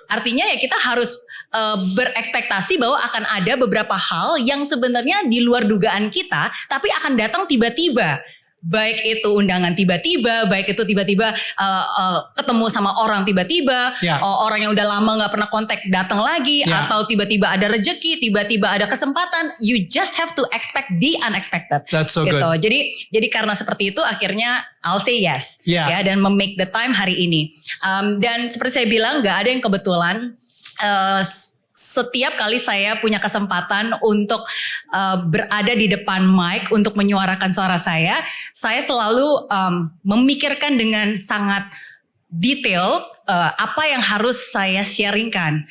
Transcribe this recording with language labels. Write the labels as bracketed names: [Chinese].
[Indonesian] Artinya ya kita harus berekspektasi bahwa akan ada beberapa hal yang sebenarnya di luar dugaan kita, tapi akan datang tiba-tiba. Baik itu undangan tiba-tiba, baik itu tiba-tiba ketemu sama orang tiba-tiba, orang yang udah lama gak pernah kontak datang lagi, atau tiba-tiba ada rejeki, tiba-tiba ada kesempatan. [English] You just have to expect the unexpected. That's so [Indonesian] gitu. [English] good. [Indonesian] Jadi karena seperti itu akhirnya [English] I'll say yes, [Indonesian] ya, dan [English] make the time [Indonesian] hari ini. Dan seperti saya bilang, gak ada yang kebetulan. Setiap kali saya punya kesempatan untuk berada di depan mic untuk menyuarakan suara saya selalu memikirkan dengan sangat detail apa yang harus saya sharingkan.